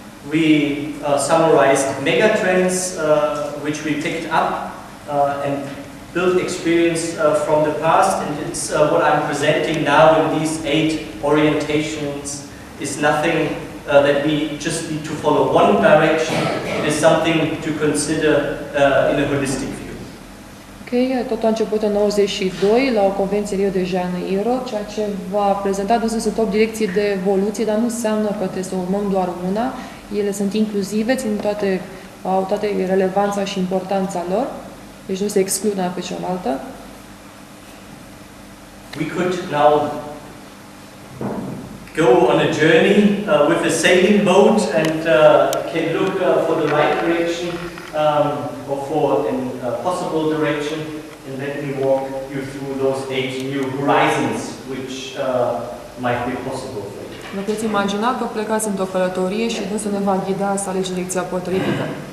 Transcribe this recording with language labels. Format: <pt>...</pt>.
<en>We summarized megatrends which we picked up and built experience from the past, and it's what I'm presenting now in these 8 orientations is nothing that we just need to follow one direction. It is something to consider in a holistic view.</en> <ro>Ok, totul a început în 92 la o convenție Rio de Janeiro, ceea ce va prezenta dânsă sunt 8 direcții de evoluție, dar nu înseamnă că trebuie să urmăm doar una. Ele sunt inclusive, au toate relevanța și importanța lor, deci nu se exclud una pe cealaltă.</ro> <en>We could now go on a journey with a sailing boat and can look for the right direction or for a possible direction, and let me walk you through those 8 new horizons which might be possible for you.</en> <ro>Vă puteți imagina că plecați într-o călătorie și dânsul ne va ghida să alegi direcția potrivită.</ro>